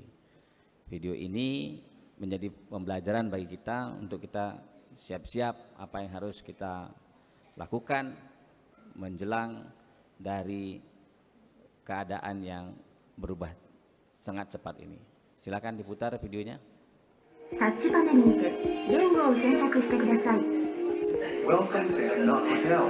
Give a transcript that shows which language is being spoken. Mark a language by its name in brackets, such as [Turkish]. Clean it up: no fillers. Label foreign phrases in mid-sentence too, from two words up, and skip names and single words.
[Indonesian] Video ini menjadi pembelajaran bagi kita untuk kita siap-siap apa yang harus kita lakukan menjelang dari keadaan yang berubah sangat cepat ini. Silakan diputar videonya. [Japanese] タッチパネルにて言語を選択してください。 [English] Welcome to Not Hotel.